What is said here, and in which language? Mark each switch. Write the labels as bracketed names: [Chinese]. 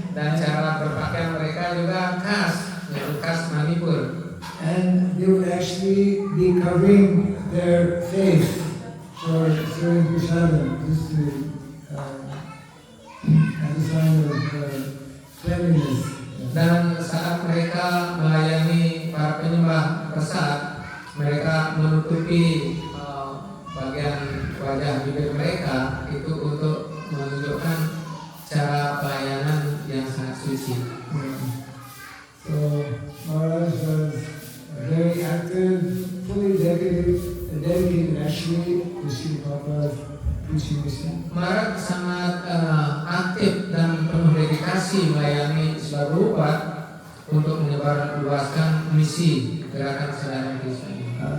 [Indonesian] Dan cara berpakaian mereka juga khas, yaitu khas Manipur. [English] and they would actually be covering their face for serving prasadam, just to as a sign of cleanliness. [Indonesian] Dan saat mereka melayani para penyembah prasad, mereka menutupi bagian wajah bibir mereka itu untuk menunjukkan cara pelayanan yang sangat suci. [English] So Maharaj was very active, fully dedicated actually to Sri Prabhupada's preaching mission. [Indonesian] Maharaj sangat aktif dan penuh dedikasi melayani Srila Prabhupada untuk menyebarluaskan misi gerakan kesadaran Krishna ini.